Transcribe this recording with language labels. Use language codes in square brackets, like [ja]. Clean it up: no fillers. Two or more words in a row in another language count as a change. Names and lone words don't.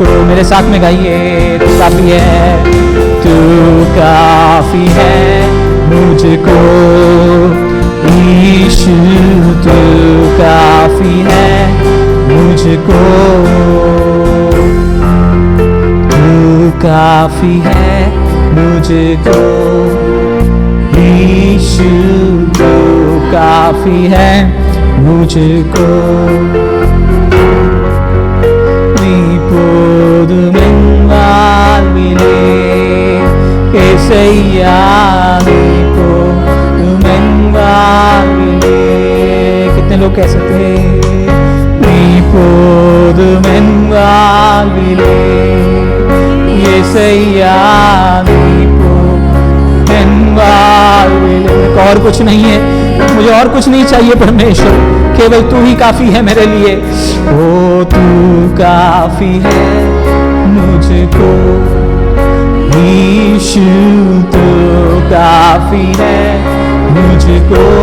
[hi] मेरे साथ में गाइए, तू काफी है, तू काफी है मुझको यीशु, तू काफी है मुझको, तू काफी है मुझको यीशु, तू काफी है मुझको। [ta] நீ போதும் என் வாழ்விலே இயேசையா, நீ போதும் என் வாழ்விலே। [hi] कितने लोग कह सकते हैं [ta] நீ போதும் என் வாழ்விலே இயேசையா, நீ போதும் என் வாழ்விலே। [hi] और कुछ नहीं है, मुझे और कुछ नहीं चाहिए परमेश्वर, केवल तू ही काफी है मेरे लिए। ओ तू काफी है मुझको यीशु, तू काफी है मुझको,